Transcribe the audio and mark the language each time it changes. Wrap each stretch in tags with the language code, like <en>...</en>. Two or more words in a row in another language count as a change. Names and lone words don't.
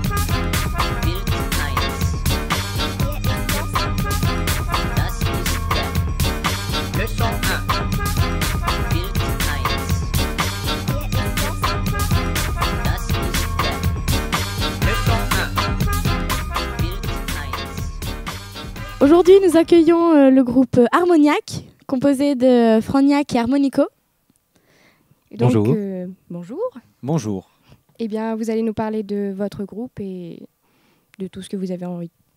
<de>Bild 1. Wer ist das? Das ist Leçon 1. Bild 1. Wer ist das? Das ist Leçon 1. Bild 1.</de> <fr>Aujourd'hui, nous accueillons le groupe Harmoniac, composé de Frognac et Harmonico. Et donc, Bonjour. Bonjour. Bonjour. Eh bien, vous allez nous parler de votre groupe et de tout ce que vous avez envie.</fr>